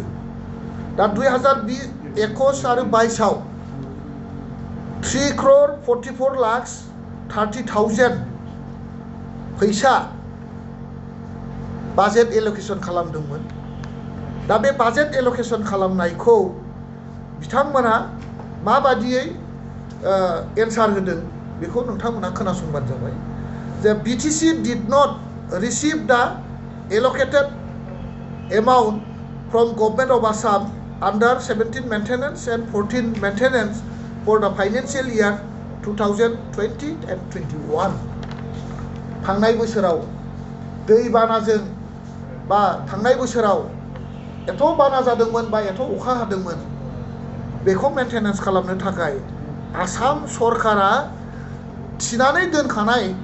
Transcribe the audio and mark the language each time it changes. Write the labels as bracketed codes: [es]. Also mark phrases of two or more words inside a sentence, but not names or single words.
[brx] दा 2021 आरो 22आव 3,44,30,000 फैसा [en] budget allocation [brx] खालामदोंमोन। दा बे [en] budget allocation [brx] खालामनायखौ बिथांमोना माबादियै एन्सार होदों बेखौ नोंथांमोना खोनासंबानो जाबाय। [en] जे BTC did not receive the allocated amount from Government of Assam under 17 maintenance and 14 maintenance for the financial year 2020 and 21। [brx] थांनाय बोसोराव दैबानाजों बा थांनाय बोसोराव एथ' बाना जादोंमोन बा एथ' अखा हादोंमोन, बेखौ मेंटेनेंस खालामनो थाखाय आसाम सरकारा थिनानै दोनखानाय